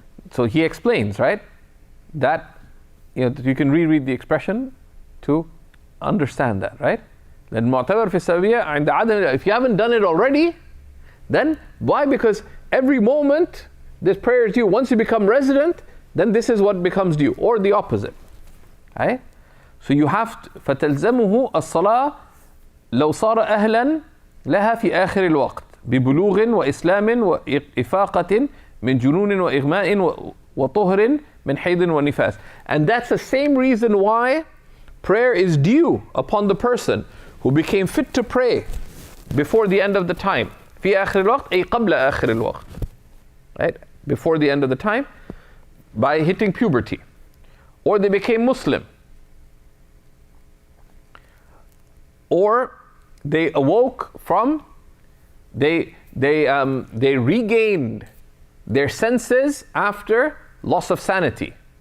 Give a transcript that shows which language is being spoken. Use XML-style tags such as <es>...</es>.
<en>So he explains, right? That, you can reread the expression to understand that, right? Then mu'tabar fi sawiyya</en> <ar>عند عدم,</ar> <en>if you haven't done it already, then why? Because every moment this prayer is due. Once you become resident, then this is what becomes due, or the opposite. Right? So you have to,</en> <ar>فَتَلْزَمُهُ الصَّلَاةِ لَوْ صَارَ أَهْلًا لَهَا فِي آخِرِ الْوَقْتِ بِبُلُوغٍ وَإِسْلَامٍ وَإِفَاقَةٍ مِنْ جُنُونٍ وَإِغْمَاءٍ وَطُهْرٍ مِنْ حَيْضٍ وَنِفَاسٍ.</ar> <en>And that's the same reason why prayer is due upon the person who became fit to pray before the end of the time.</en> <ar>في آخر الوقت أي قبل آخر الوقت.</ar> <en>Right? Before the end of the time, by hitting puberty. Or they became Muslim. Or they awoke from, they regained their senses after loss of sanity.</en>